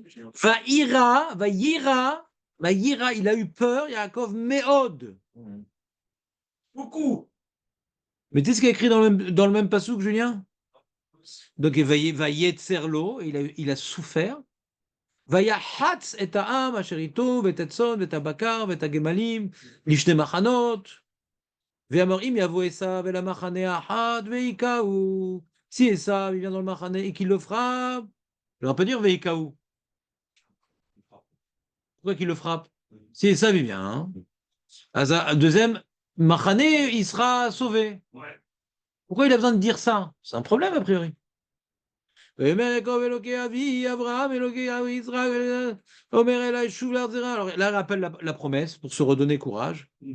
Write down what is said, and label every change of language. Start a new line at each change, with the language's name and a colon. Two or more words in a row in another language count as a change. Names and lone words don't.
French: Vaïra, il a eu peur, Yaakov Meod. Beaucoup. Mais tu sais ce qu'il y a écrit dans le même passage, Julien? Donc, Vaïetserlo, il a souffert.
Hebrew: ויחץ את העם אשר איתו ואת הצאן ואת הבקר ואת הגמלים לשני מחנות ואמר אם יבוא עשיו אל המחנה האחד והיכהו.
French: Si Esav il vient dans le Mahane et qu'il le frappe, il aurait pas dire Veikaou. Pourquoi qu'il le frappe? Si Esav il vient, hein? Deuxième, Mahane il sera sauvé. Pourquoi il a besoin de dire ça? C'est un problème a priori. Alors là, il rappelle la promesse pour se redonner courage.